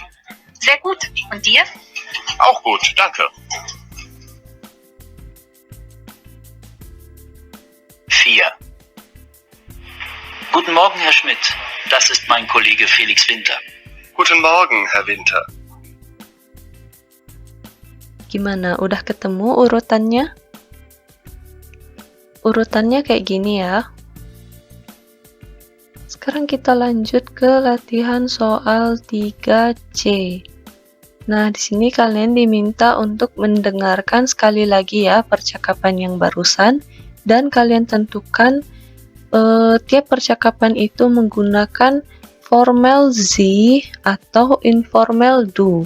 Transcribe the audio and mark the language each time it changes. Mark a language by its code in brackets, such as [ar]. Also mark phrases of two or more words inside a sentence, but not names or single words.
[de] Sehr gut. Und dir? Auch gut, danke. 4. Guten Morgen, Herr Schmidt. Das ist mein Kollege Felix Winter. Guten Morgen, Herr Winter. [id] Gimana? Udah ketemu urutannya? Urutannya kayak gini ya. Sekarang kita lanjut ke latihan soal 3C. Nah, di sini kalian diminta untuk mendengarkan sekali lagi ya percakapan yang barusan, dan kalian tentukan tiap percakapan itu menggunakan formal Sie atau informal Du.